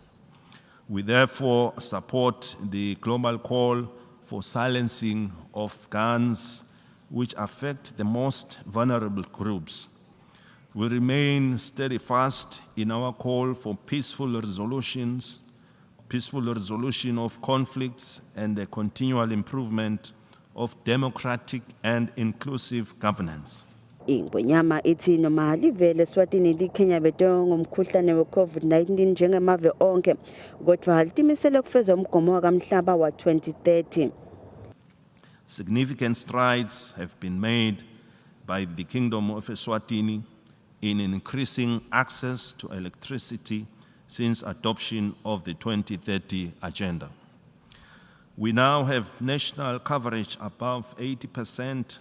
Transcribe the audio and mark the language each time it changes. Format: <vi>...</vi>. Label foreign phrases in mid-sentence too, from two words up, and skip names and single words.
<en>We therefore support the global call for silencing of guns which affect the most vulnerable groups. We remain steadfast in our call for peaceful resolution of conflicts and the continual improvement of democratic and inclusive governance.</en> <ss>Ingwenyama ithi noma live leSwatini likhenya beto ngomkhuhlane we-COVID-19 njengemave onke kodwa litimisele kufeza umgomo wakamhlaba wa-2030.</ss> <en>Significant strides have been made by the Kingdom of Eswatini in increasing access to electricity since adoption of the 2030 agenda. We now have national coverage above 80%.</en>